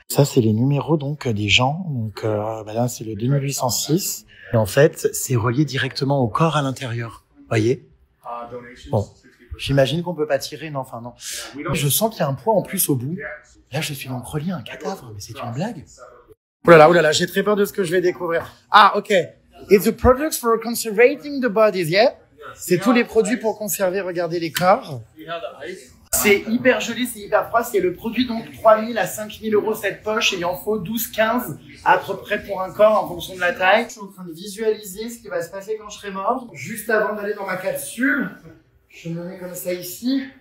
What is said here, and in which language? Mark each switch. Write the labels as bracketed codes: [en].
[fr] Ça, c'est les numéros donc des gens. Donc là, c'est le 2806. Et en fait, c'est relié directement au corps à l'intérieur. Voyez. Bon, j'imagine qu'on peut pas tirer, non, enfin non. Je sens qu'il y a un poids en plus au bout. Là, je suis donc relié à un cadavre, mais c'est une blague. Oh là là, j'ai très peur de ce que je vais découvrir. Ah, ok. [en] It's the products for conservating the bodies, yeah? [fr] C'est tous les produits pour conserver, regardez les corps. C'est hyper joli, c'est hyper froid. C'est le produit donc 3000 à 5000 euros cette poche et il en faut 12-15 à peu près pour un corps en fonction de la taille. Je suis en train de visualiser ce qui va se passer quand je serai mort. Juste avant d'aller dans ma capsule, je me mets comme ça ici.